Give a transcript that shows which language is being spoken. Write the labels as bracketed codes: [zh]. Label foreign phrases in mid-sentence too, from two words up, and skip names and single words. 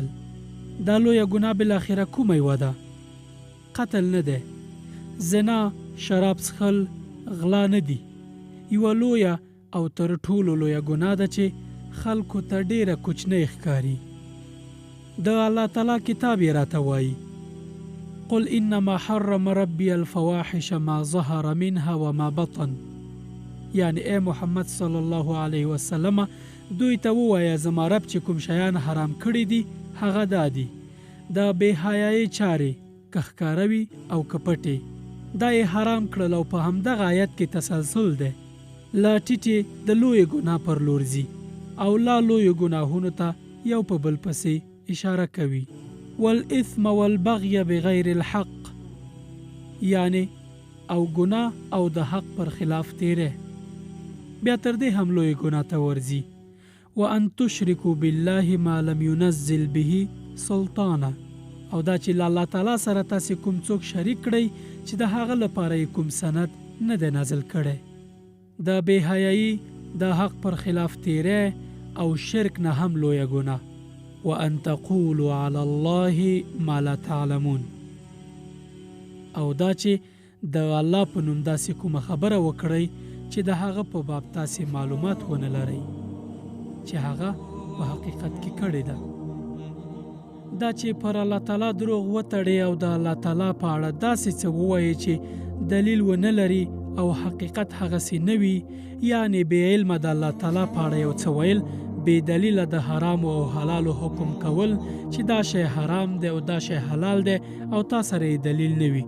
[ps] دا لویه ګناه بالاخره کومه یوه ده؟ قتل نه دی، زنا، شراب څښل، غلا نه دي. یوه لویه او تر ټولو لویه ګناه ده چې خلکو ته ډیره کوچنۍ ښکاري. د الله تعالی کتاب یې راته وایي: [ar] قل انما حرم ربي الفواحش ما ظهر منها وما بطن. [ps] یعنی ای محمد [ar] صلی الله علیه وسلم [ps] دوی ته ووایه زما رب چې کوم شیان حرام کړي دي هغه دا دي: د بې حیایي چارې، که ښکاره وي او که پټې، دا یې حرام کړل. او په همدغه آیت کې تسلسل دی، لا ټیټې د لویې ګناه پر لور ځي او لا لویو ګناهونو ته یو په بل پسې اشاره کوي. [ar] والاثم والبغي بغیر الحق، [ps] یعنی او ګناه او د حق پر خلاف تیره. بیا تر دې هم لوی ګناه ته ورځي: [ar] وان تشرکوا بالله ما لم ينزل به سلطانا، [ps] او دا چې الله تعالی سره تاسو کوم څوک شریک کړئ چې د هغه لپاره کوم سند نه دی نازل کړی. د بې حیایي، د حق پر خلاف تیره او شرک نه هم لویه ګناه. [ar] وان تقولوا علی الله ما لا تعلمون، [ps] او دا چې د الله په نوم داسې کومه خبره وکړئ چې د هغه په باب تاسې معلومات ونه لرئ چې هغه په حقیقت کې کړې ده. دا چې پر الله تعالی دروغ وتړئ او د الله تعالی په اړه داسې څه ووایئ چې دلیل ونه لري او حقیقت هغسې نه وي، یعنی بې علمه د الله تعالی په اړه یو څه ویل، بې دلیله د حرام او حلالو حکم کول چې دا شی حرام دی او دا شی حلال دی او تا سره یې دلیل نه وي.